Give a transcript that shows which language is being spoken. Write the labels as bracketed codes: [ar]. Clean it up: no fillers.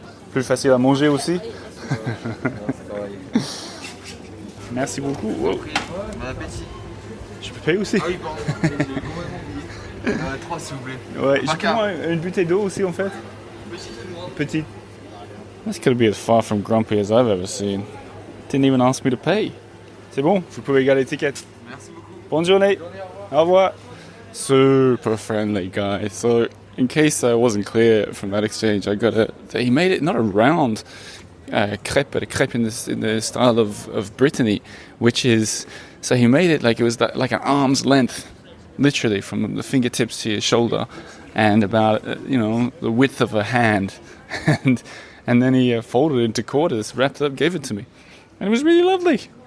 [fr] Plus facile à manger aussi. C'est pareil. Merci beaucoup. Wow. Bon appétit. Je peux payer aussi? Ah oui, pardon, j'ai complètement oublié. 3 s'il vous plaît. Ouais, je prends une bouteille d'eau aussi en fait. Petite. [en] This could be as far from grumpy as I've ever seen. Didn't even ask me to pay. [fr] C'est bon, vous pouvez garder l'étiquette. Merci beaucoup. Bonne journée. Bonne journée, au revoir. Au revoir. [en] Super friendly guy. So, in case I wasn't clear from that exchange, I got he made it not a round crepe, but a crepe in the style of Brittany, which is, so he made it like it was like an arm's length, literally from the fingertips to your shoulder, and about the width of a hand, and then he folded it into quarters, wrapped it up, gave it to me, and it was really lovely.